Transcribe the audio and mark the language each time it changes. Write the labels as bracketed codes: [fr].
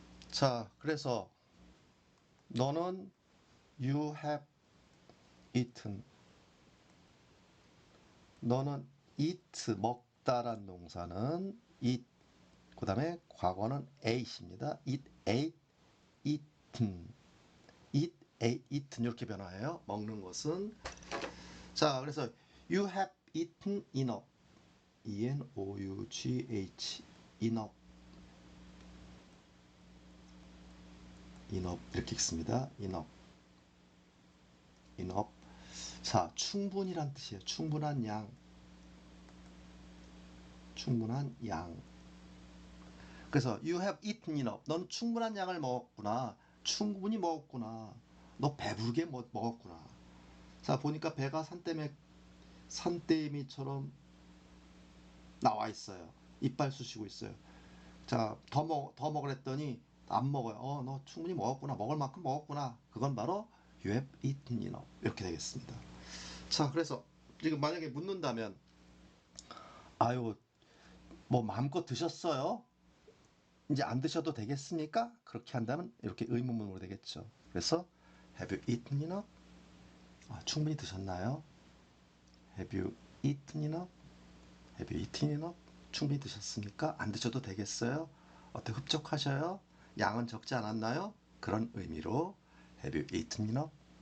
[ko] 자, 그래서 너는 [en] you have eaten. [ko] 너는 eat 먹다란 동사는 eat 그 다음에 과거는 ate입니다. [en] eat ate eaten eat ate eaten [ko] 이렇게 변화해요. 먹는 것은. 자, 그래서 [en] you have eaten enough E-N-O-U-G-H enough enough [ko] 이렇게 읽습니다. enough enough. 자, 충분이란 뜻이에요. 충분한 양. 충분한 양. [en] 그래서 you have eaten enough. [ko] 넌 충분한 양을 먹었구나. 충분히 먹었구나. 너 배부르게 먹었구나. 자, 보니까 배가 산더미처럼 나와 있어요. 이빨 쑤시고 있어요. 자, 더 먹으랬더니 안 먹어요. 너 충분히 먹었구나. 먹을 만큼 먹었구나. 그건 바로 [en] you have eaten enough. [ko] 이렇게 되겠습니다. 자, 그래서 지금 만약에 묻는다면 아유, 뭐 마음껏 드셨어요? 이제 안 드셔도 되겠습니까? 그렇게 한다면 이렇게 의문문으로 되겠죠. [en] 그래서 have you eaten enough? [ko] 충분히 드셨나요? [en] have you eaten enough? have you eaten enough? [ko] 충분히 드셨습니까? 안 드셔도 되겠어요? 어떻게 흡족하셔요? 양은 적지 않았나요? 그런 의미로 [en] have you eaten enough?